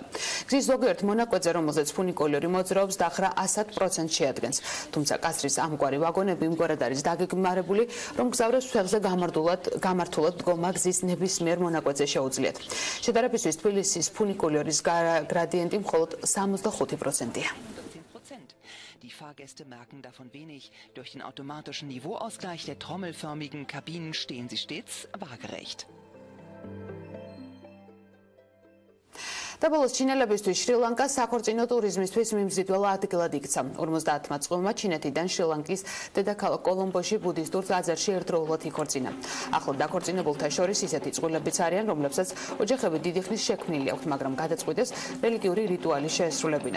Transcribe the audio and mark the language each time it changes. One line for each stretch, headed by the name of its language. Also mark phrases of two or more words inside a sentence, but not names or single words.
Georgian: გზის ზოგიერთ მონაკვეთზე, რომელზეც ფუნიკულიორი მოძრაობს, დახრა 100% შეადგენს. თუმცა კასრის ამგვარი ვაგონები იმგვარად არის დაგეგმარებული, რომ გზავრებს ფეხზე გამართულად დგომა გზის ნებისმიერ მონაკვეთზე შეუძლიათ. შედარებისთვის თბილისის ფუნიკულიორის გრადიენტი მხოლოდ 65%-ია.
German: Die Fahrgäste merken davon wenig. Durch den automatischen Niveauausgleich der trommelförmigen Kabinen stehen sie stets waagerecht.
Georgian: და ბოლოს ჩინელებისთვის შრი-ლანკა საქორწინო ტურიზმისთვის მიმზიდველ ადგილად იქცა. 50 წყვილმა ჩინეთიდან შრი-ლანკის დედაქალაქ კოლომბოში ბუდისტურ ტაძარში ერთდროულად იქორწინა. ახლად დაქორწინებულთა შორის ისეთი წყვილებიც არიან, რომლებსაც ოჯახები დიდი ხნის შექმნილი აქვთ, მაგრამ გადაწყვიტეს რელიგიური რიტუალის შეესრულებინათ.